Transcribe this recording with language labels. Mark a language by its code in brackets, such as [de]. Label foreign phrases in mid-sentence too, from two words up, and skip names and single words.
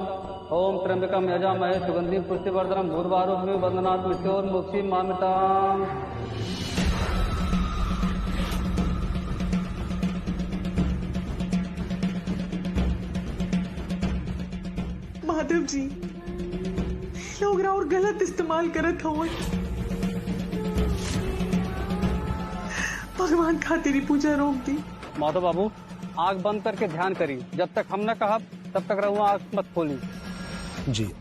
[sa] ओम त्र्यंबकम यजामहे सुगंधिम पुष्टिवर्धनम उर्वारुग्मे वंदनात् मृत्योर्मुक्षीमामृतम्। [bho] माधव जी, लोग और गलत इस्तेमाल करत हवन। भगवान खातिर ही पूजा रोक दी। माधव बाबू, आग बंद करके ध्यान करी। जब तक हम न कहब तब तक रहुआ आग मत खोली। जी